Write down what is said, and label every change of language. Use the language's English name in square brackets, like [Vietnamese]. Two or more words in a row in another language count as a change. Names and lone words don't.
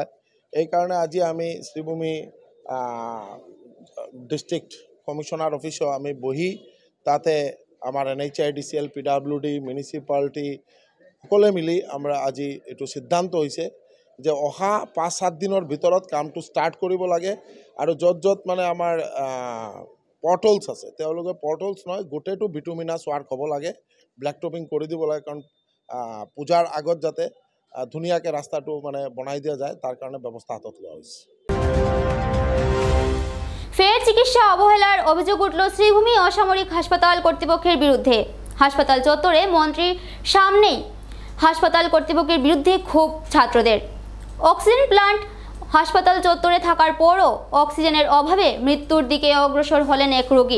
[Assamese] এইকাৰণে আজি আমি শ্ৰীভূমি [English] district commissioner office [Assamese] আমি বহি তাতে আমাৰ NHIDCL, PWD, মিউনিচিপালিটি সকলোৱে মিলি আমরা আজি এইটো সিদ্ধান্ত হৈছে যে অহা 5-7 দিনৰ ভিতৰত কামটো ষ্টাৰ্ট কৰিব লাগে। আৰু য'ত মানে আমাৰ পৰ্টেলছ আছে তেওঁলোকে পৰ্টেলছ নহয় গোটেইটো [English] bituminous work [Assamese] হ'ব লাগে, [English] black topping [Assamese] কৰি দিব লাগে, কাৰণ পূজাৰ আগত যাতে ধুনীয়াকৈ ৰাস্তাটো মানে বনাই দিয়া যায় তাৰ কাৰণে ব্যৱস্থা হাতত লোৱা হৈছে। [Bangla] ফের চিকিৎসা অবহেলার অভিযোগ উঠল শ্রীভূমি অসামরিক হাসপাতাল কর্তৃপক্ষের বিরুদ্ধে। হাসপাতাল চত্বরে মন্ত্রীর সামনেই হাসপাতাল কর্তৃপক্ষের বিরুদ্ধে ক্ষোভ ছাত্রদের। অক্সিজেন প্লান্ট হাসপাতাল চত্বরে থাকার পরও অক্সিজেনের অভাবে মৃত্যুর দিকে অগ্রসর হলেন এক রোগী।